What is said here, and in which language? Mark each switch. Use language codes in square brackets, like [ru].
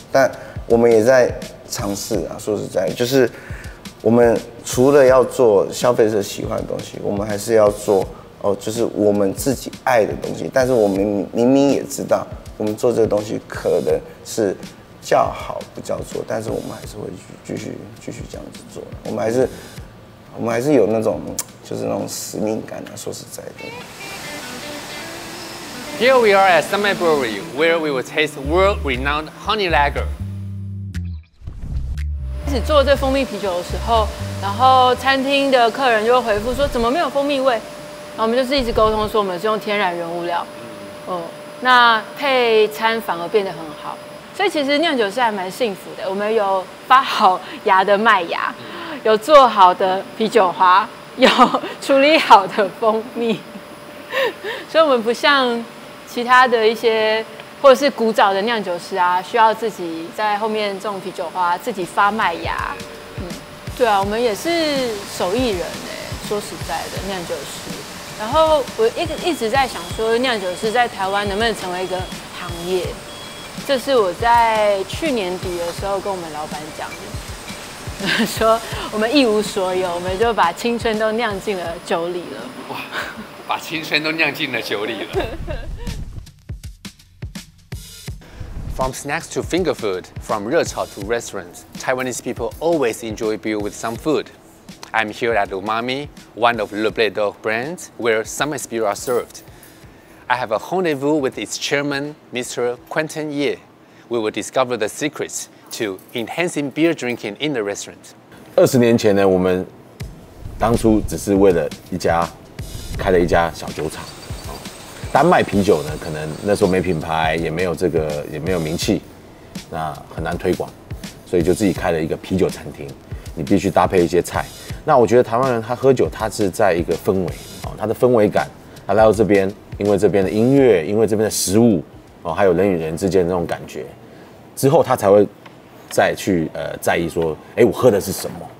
[zh] 但我们也在尝试啊，说实在，就是我们除了要做消费者喜欢的东西，我们还是要做就是我们自己爱的东西。但是我们明明也知道，我们做这个东西可能是叫好不叫座，但是我们还是会继续这样子做。我们还是有那种就是那种使命感啊，说实在的。 [en] Here we are at Summit Brewery, where we will taste world-renowned honey lager. [zh] 开始做这蜂蜜啤酒的时候，然后餐厅的客人就会回复说怎么没有蜂蜜味，然后我们就是一直沟通说我们是用天然原物料，那配餐反而变得很好，所以其实酿酒师还蛮幸福的。我们有发好芽的麦芽，有做好的啤酒花，有处理好的蜂蜜，所以我们不像其他的一些或者是古早的酿酒师啊，需要自己在后面种啤酒花，自己发麦芽。对啊，我们也是手艺人说实在的酿酒师。然后我一直在想说，酿酒师在台湾能不能成为一个行业？这是我在去年底的时候跟我们老板讲的，说我们一无所有，我们就把青春都酿进了酒里了。哇，把青春都酿进了酒里了。 [en] From snacks to finger food, from 热炒 to restaurants, Taiwanese people always enjoy beer with some food. I'm here at Umami, one of Le Blé d'Or brands, where Summit's beer are served. I have a rendezvous with its chairman, Mr. Quentin Ye. We will discover the secrets to enhancing beer drinking in the restaurant. [zh] 20年前呢，我们当初只是为了开了一家小酒厂。单卖啤酒呢，可能那时候没品牌，也没有名气，那很难推广，所以就自己开了一个啤酒餐厅。你必须搭配一些菜。那我觉得台湾人他喝酒，他是在一个氛围他的氛围感，他来到这边，因为这边的音乐，因为这边的食物还有人与人之间的那种感觉，之后他才会再去在意说，我喝的是什么。